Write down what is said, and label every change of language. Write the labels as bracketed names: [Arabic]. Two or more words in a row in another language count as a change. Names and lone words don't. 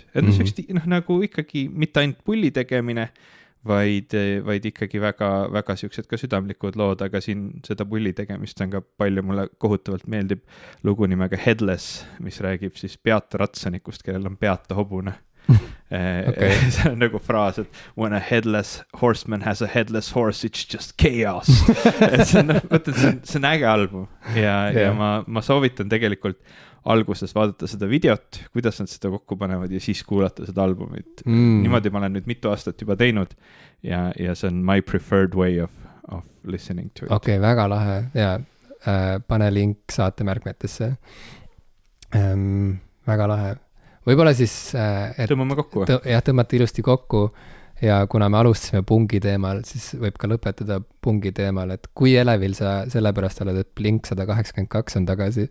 [Estonian] Et nagu ikkagi mitte ainult pulli tegemine, vaid ikkagi väga siuksed ka südamlikud lood, aga siin seda pulli tegemist on ka palju, mulle kohutavalt meeldib lugu nimega Headless, mis räägib siis peata ratsanikust, kellel on peata hobune. See on nagu fraas, et [English] when a headless horseman has a headless horse, it's just chaos. [Estonian] See on äge album ja ma soovitan tegelikult alguses vaadata seda videot, kuidas nad seda kokku panevad ja siis kuulata seda albumit. Niimoodi ma olen nüüd mitu aastat juba teinud ja see on [English] my preferred way of listening to it. [Estonian] Okei, väga lahe ja pane link saatemärkmetesse. Väga lahe. Võib-olla siis... Tõmbame kokku? Tõmmata ilusti kokku ja kuna me alustasime pungi teemal, siis võib ka lõpetada pungi teemal, et kui elevil sa sellepärast oled, et Blink 182 on tagasi?